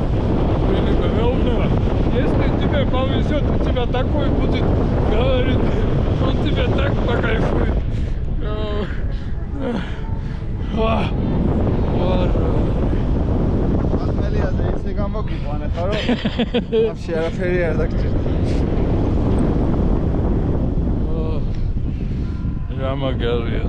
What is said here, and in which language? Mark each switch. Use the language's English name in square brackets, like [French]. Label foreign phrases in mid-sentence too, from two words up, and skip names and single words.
[Russian] Если тебе повезет, у тебя такой будет, говорит, он тебя так покайфует. [Georgian] ახმელიაზე ისე გამოგიყვანე ხარო? Вообще არაფერი არ დაგჭირდა. რა მაგარია.